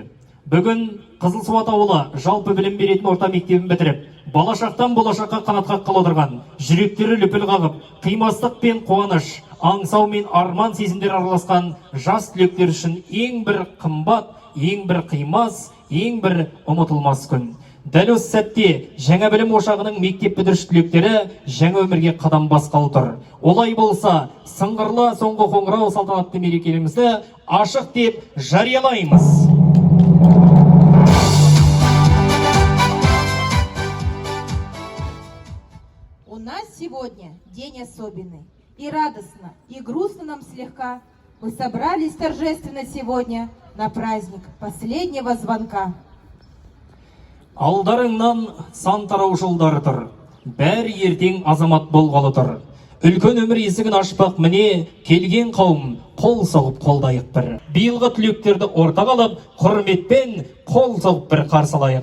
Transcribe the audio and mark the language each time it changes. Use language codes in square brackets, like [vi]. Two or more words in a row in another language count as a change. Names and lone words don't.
[kk] Бүгін Қызылсуат ауылы жалпы білім беретін орта мектебін бітіріп, болашақтан болашаққа қанат қаққалы отырған, жүректері лүпіл қағып, қимастық пен қуаныш, аңсау мен арман сезімдер араласқан жас түлектер үшін ең бір қымбат, ең бір қимас, ең бір ұмытылмас күн. Дәл осы сәтте жаңа білім ошағының мектеп бітіруші түлектері жаңа өмірге қадам басқалы тұр. Олай болса, сыңғырлы соңғы қоңырау салтанатты мерекелерімізді ашық деп жариялаймыз. [ru] У нас сегодня день особенный. И радостно, и грустно нам слегка. Мы собрались торжественно сегодня на праздник последнего звонка. [kk] Алдарыңнан сан тарау жолдары тұр. Бәрі ертең азамат болғалы тұр. Үлкен өмір есігін ашпақ міне, келген қауым қол соғып қолдайық бір. Биылғы түлектерді ортаға алып, құрметпен қол соғып бір қарсылайық.